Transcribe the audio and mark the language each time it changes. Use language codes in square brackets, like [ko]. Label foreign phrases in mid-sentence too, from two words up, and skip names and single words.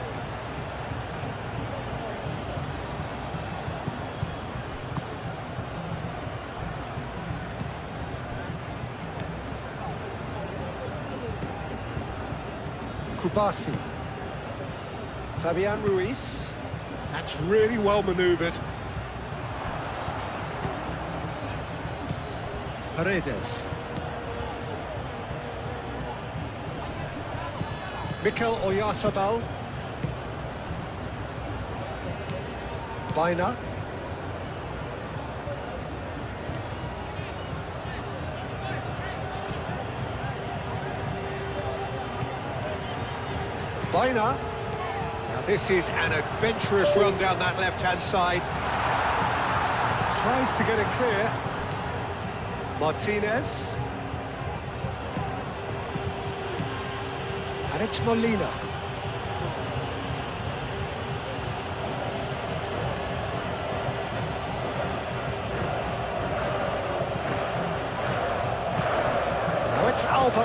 [en] Kubasi. Fabian Ruiz. That's really well manoeuvred. Paredes. Mikel Oyarzabal. Bina. Bina. Now this is an adventurous run down that left-hand side. Tries to get it clear. Martinez. And it's Molina. Now it's Alba.